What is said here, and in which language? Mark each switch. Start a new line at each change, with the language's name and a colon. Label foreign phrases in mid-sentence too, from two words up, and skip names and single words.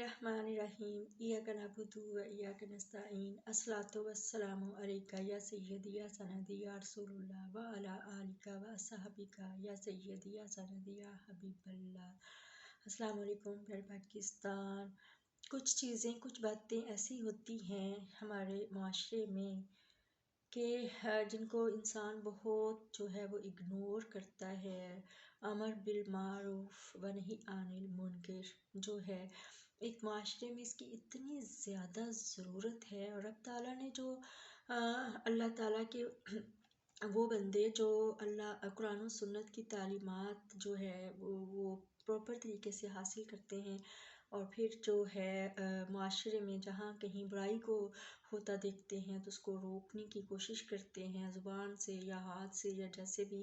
Arabic: بسم الله الرحمن الرحيم إياك نعبد وإياك نستعين الصلاة والسلام عليك يا سيدي يا سندي يا رسول الله وعلى آلك وأصحابك يا سيدي يا سندي يا حبيب الله. السلام علیکم
Urdu: پیارے پاکستان. کچھ چیزیں کچھ باتیں ایسی ہوتی ہیں ہمارے معاشرے میں کہ جن کو انسان بہت جو ہے وہ اگنور کرتا ہے.
Arabic: امر بالمعروف و نہی عن المنکر
Urdu: جو ہے ایک معاشرے میں اس کی اتنی زیادہ ضرورت ہے. اور رب تعالیٰ نے جو اللہ تعالیٰ کے وہ بندے جو اللہ قرآن اور سنت کی تعلیمات جو ہے وہ پراپر طریقے سے حاصل کرتے ہیں اور پھر جو ہے معاشرے میں جہاں کہیں برائی کو ہوتا دیکھتے ہیں تو اس کو روکنے کی کوشش کرتے ہیں زبان سے یا ہاتھ سے یا جیسے بھی.